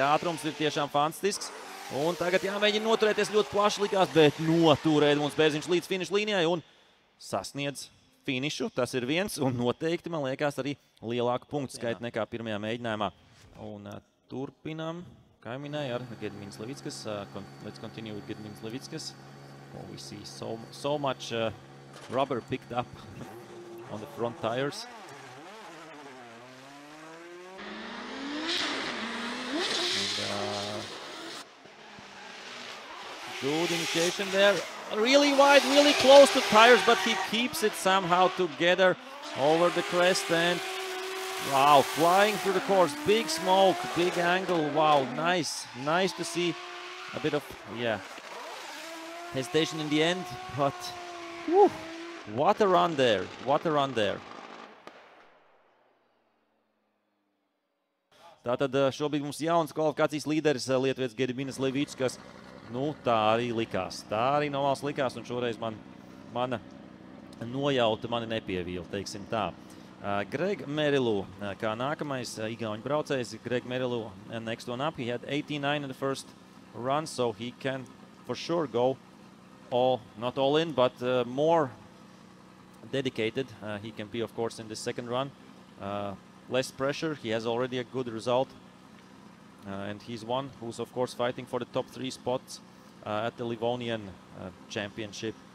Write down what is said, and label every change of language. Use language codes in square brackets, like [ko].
[lv] Ātrums ir tiešām fantastisks. Un tagad jāmēģina noturēties ļoti plaši likās, bet notur Edmunds Bērziņš līdz finiša līnijai un sasniedz finišu. Tas ir viens un noteikti, man liekas, arī lielāku punktu skaitu nekā pirmajā mēģinājumā. Un turpinām, kā minēja, ar Gediminas Levickas. [en] Let's continue with Gediminas Levickas. We see so much rubber picked up on the front tires. Good initiation there. Really wide, really close to tires, but he keeps it somehow together over the crest. And wow, flying through the course. Big smoke, big angle. Wow, nice. Nice to see a bit of, yeah, hesitation in the end. But whew, what a run there. What a run there. [lv] Tātad šobrīd mums jauns kvalifikācijas līderis lietuvietis Gediminas Levičs, kas, nu, tā arī likās. Tā arī no valsts likās, un šoreiz mana nojauta mani nepievīla, teiksim tā. Greg Merilu, kā nākamais igauņu braucējs. [en] Greg Merilu, next one up. He had 89 in the first run, so he can for sure go not all in, but more dedicated. He can be, of course, in the second run. Less pressure. He has already a good result. And he's one who's, of course, fighting for the top 3 spots at the Livonian Championship.